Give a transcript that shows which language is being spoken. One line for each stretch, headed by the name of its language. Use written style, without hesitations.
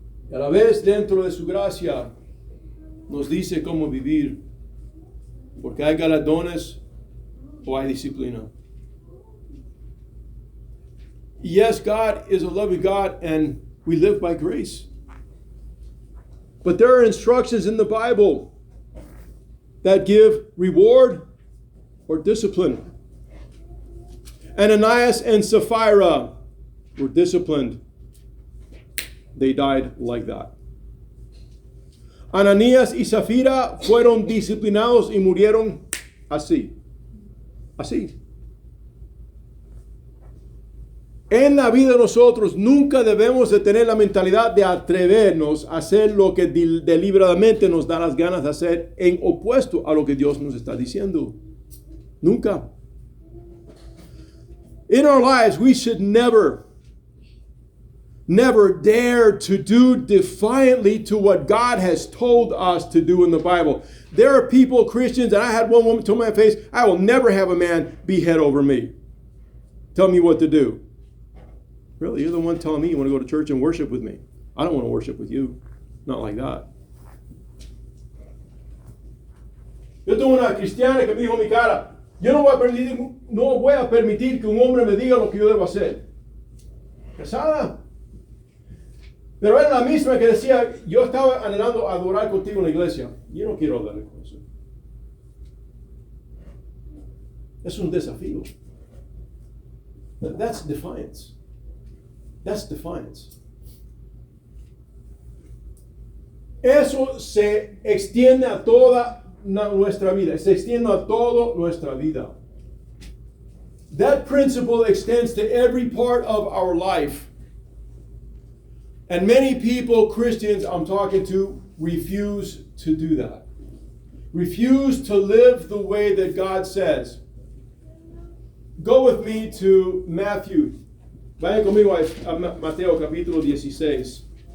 Spanish: Y a la vez dentro de su gracia nos dice cómo vivir, porque hay galardones o hay disciplina.
English: Yes, God is a loving God and we live by grace. But there are instructions in the Bible that give reward or discipline. Ananias and Sapphira were disciplined. They died like that.
Spanish: Ananías y Zafira fueron disciplinados y murieron así. Así. En la vida de nosotros nunca debemos de tener la mentalidad de atrevernos a hacer lo que deliberadamente nos da las ganas de hacer en opuesto a lo que Dios nos está diciendo. Nunca.
English: In our lives, we should never dare to do defiantly to what God has told us to do in the Bible. There are people, Christians, and I had one woman tell me in my face, I will never have a man be head over me. Tell me what to do. Really, you're the one telling me you want to go to church and worship with me. I don't want to worship with you. Not like that.
Spanish: Yo tengo una cristiana que me dijo en mi cara, yo no voy a permitir que un hombre me diga lo que yo debo hacer. Casada. Pero era la misma que decía, yo estaba anhelando adorar contigo en la iglesia. Yo no quiero adorar con eso. Es un desafío.
English: That's defiance. That's defiance.
Spanish: Eso se extiende a toda nuestra vida. Se extiende a toda nuestra vida.
English: That principle extends to every part of our life. And many people, Christians I'm talking to, refuse to do that. Refuse to live the way that God says. Go with me to Matthew.
Spanish: Vayan conmigo a Mateo capítulo 16.